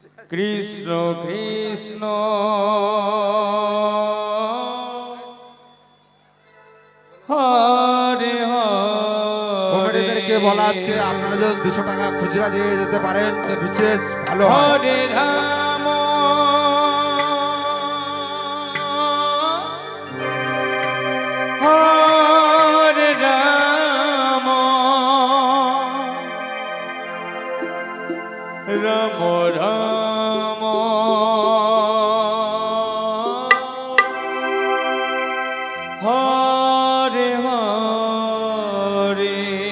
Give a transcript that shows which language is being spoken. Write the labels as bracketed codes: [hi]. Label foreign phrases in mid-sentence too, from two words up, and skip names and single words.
[sa] কৃষ্ণ কৃষ্ণ হরে হরে। [bn] কমিটিদেরকে বলা হচ্ছে আপনারা যদি 200 টাকা খুচরা দিয়ে যেতে পারেন তো বিশেষ ভালো হয়। [sa] হরে রাম হরে রাম রাম রাম হরে হরে।